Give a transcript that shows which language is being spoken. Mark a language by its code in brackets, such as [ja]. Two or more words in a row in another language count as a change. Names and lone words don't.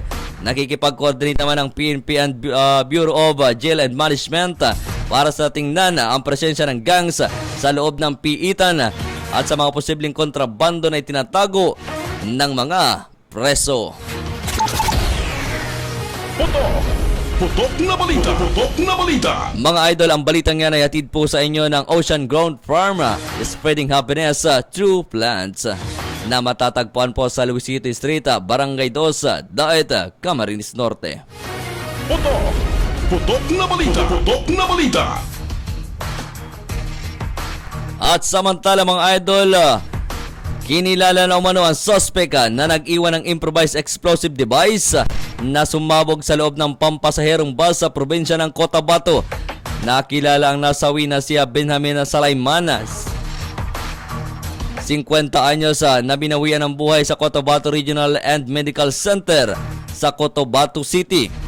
[tl] Nakikipag-coordinate naman ang PNP and Bureau of Jail and Management para sa tingnan ang presensya ng gangs sa loob ng piitan at sa mga posibleng kontrabando na itinatago ng mga preso. Putok na balita! Putok na balita! Mga idol, ang balitang yan ay hatid po sa inyo ng Ocean Ground Farm, [en] spreading happiness through plants, [tl] na matatagpuan po sa Luisito Street, Barangay 2, Daet, Camarines Norte. Putok na balita! Putok na balita! At samantala mga idol, kinilala na umano ang suspect na nag-iwan ng improvised explosive device na sumabog sa loob ng pampasaherong bus sa probinsya ng Cotabato. Nakilala ang nasawi na si Benjamin Salayman, 50 anyos, na binawian ng buhay sa Cotabato Regional and Medical Center sa Cotabato City.